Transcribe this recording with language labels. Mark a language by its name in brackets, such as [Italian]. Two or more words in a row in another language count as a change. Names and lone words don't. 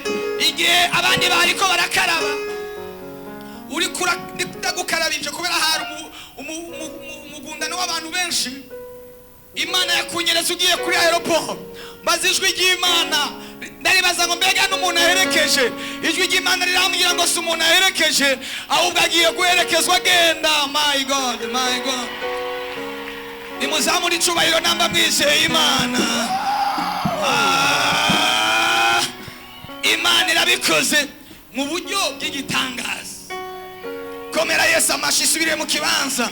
[Rundi] Igihe abandi bariko barakaraba. Uri ndagukarabije kubera hari umugundano w'abantu benshi. Imana yakunyereza ugiye kuri aeroport. Bazijwi ry'Imana. Ndaribaza ngo mbega n'umuntu aherekeje. Ijwi ry'Imana rirambwira ngo si umuntu aherekeje, ahubwo agiye guherekezwa agenda. [English] My God. [Rundi] Nimuzamura icubahiro namba mwizeye Imana. Imana irabikoze mu buryo bw'igitangaza. Komera Yesu amashi isubire mu kibanza.